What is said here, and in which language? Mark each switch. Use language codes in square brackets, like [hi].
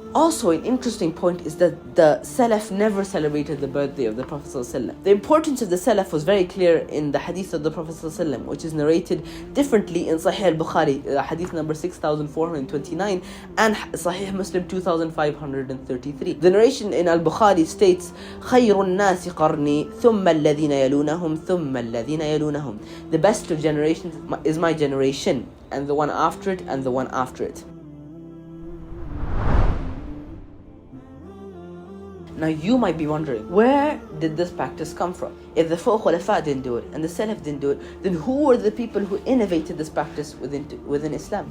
[en] Also, an interesting point is that the Salaf never celebrated the birthday of the Prophet ﷺ. The importance of the Salaf was very clear in the hadith of the Prophet ﷺ, which is narrated differently in Sahih al-Bukhari, hadith number 6429, and Sahih Muslim 2533. The narration in al-Bukhari states, [ar] خَيْرُ النَّاسِ قَرْنِي ثُمَّ الَّذِينَ يَلُونَهُمْ ثُمَّ الَّذِينَ يَلُونَهُمْ. [en] The best of generations is my generation, and the one after it, and the one after it. Now you might be wondering, where did this practice come from? If the four Khulafa didn't do it and the Salaf didn't do it, then who were the people who innovated this practice within Islam?